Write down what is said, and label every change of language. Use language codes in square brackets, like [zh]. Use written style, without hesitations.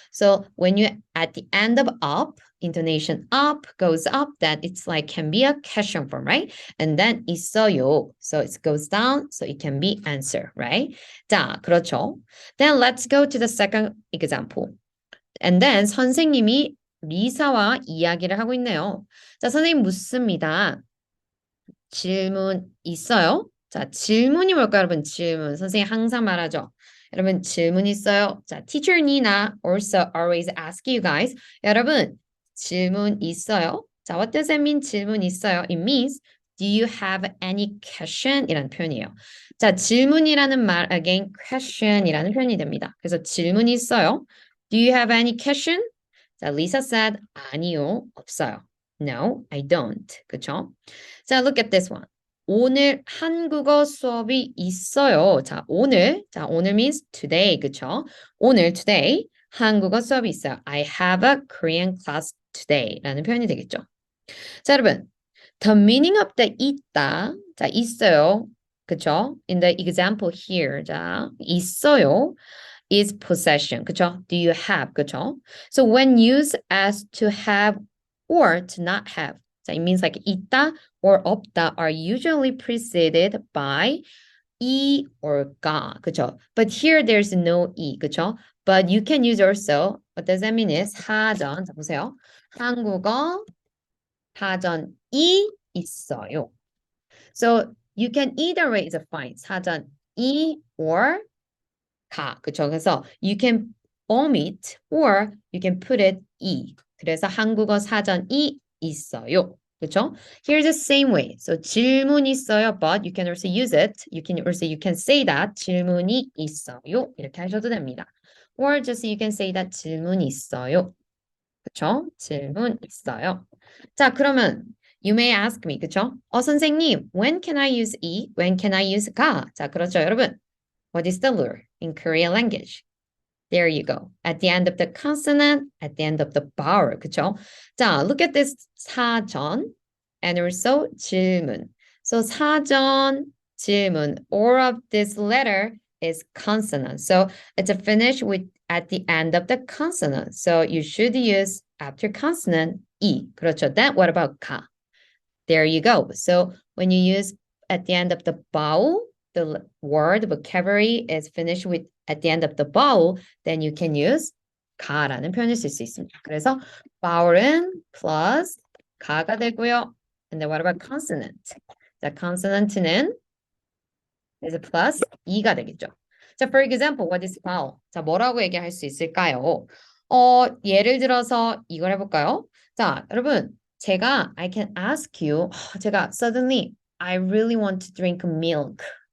[en] So when you at the end of up, intonation up goes up, that it's like can be a question form, right? And then 있어요. So it goes down, so it can be answer, right? [ko] 자, 그렇죠. [en] Then let's go to the second example. [ko] And then 선생님이 리사와 이야기를 하고 있네요. 자, 선생님 묻습니다. 질문 있어요? 자, 질문이 뭘까요, 여러분? 질문. 선생님 항상 말하죠. 여러분, 질문 있어요? [en] 자, teacher Nina also always ask you guys. [ko] 여러분, 질문 있어요? 자, [en] what does that mean? [ko] 질문 있어요? [en] It means, do you have any question? [ko] 이라는 표현이에요. 자, 질문이라는 말, again, question 이라는 표현이 됩니다. 그래서 질문 있어요? [en] Do you have any question? [ko] 자, Lisa said, 아니요, 없어요. [en] No, I don't. 그쵸? 자, look at this one. [ko] 오늘 한국어 수업이 있어요. 자, 오늘 [en] means today, [ko] 그쵸? 오늘, today, 한국어 수업이 있어요. [en] I have a Korean class today [ko] 라는 표현이 되겠죠. [en] 자, 여러분, the meaning of the 있다, 자, 있어요. [ko] 그쵸? [en] In the example here, 자, 있어요 is possession, 그쵸? Do you have, 그쵸? So when used as to have or to not have, so it means like 있다 or 없다 are usually preceded by 이 or 가, 그쵸? But here there's no 이, 그쵸? But you can use also, what does that mean is 사전, 자 보세요. [ko] 한국어 사전이 있어요. [en] So you can either way is fine. [ko] 사전이 or 가, 그쵸? [en] 그래서 you can omit or you can put it 이. [ko] 그래서 한국어 사전이 있어요. [en] 그쵸? Here's the same way. So 질문 있어요, but you can also use it. You can say that [ko] 질문이 있어요. 이렇게 하셔도 됩니다. [en] Or just you can say that 질문 있어요. [ko] 그쵸? 질문 있어요. [en] 자, 그러면 you may ask me, 그쵸? 선생님, when can I use 이? When can I use 가? 자, 그렇죠, 여러분. What is the lure in Korean language? There you go. At the end of the consonant, at the end of the vowel. 그쵸? 자, look at this 사전 and also 질문. So 사전, 질문, all of this letter is consonant. So it's a finish with at the end of the consonant. So you should use after consonant 이. 그렇죠. Then what about 가? There you go. So when you use at the end of the vowel, the word vocabulary is finished with at the end of the vowel, then you can use [ko] 가라는 표현을 쓸 수 있습니다. 그래서 vowel은 plus 가가 되고요. [en] And then what about consonant? [ko] 자, consonant는 is plus 이가 되겠죠. [en] 자, for example, what is vowel? [ko] 자, 뭐라고 얘기할 수 있을까요? 예를 들어서 이걸 해볼까요? [en] 자, 여러분, I can ask you, 제가 suddenly, I really want to drink milk.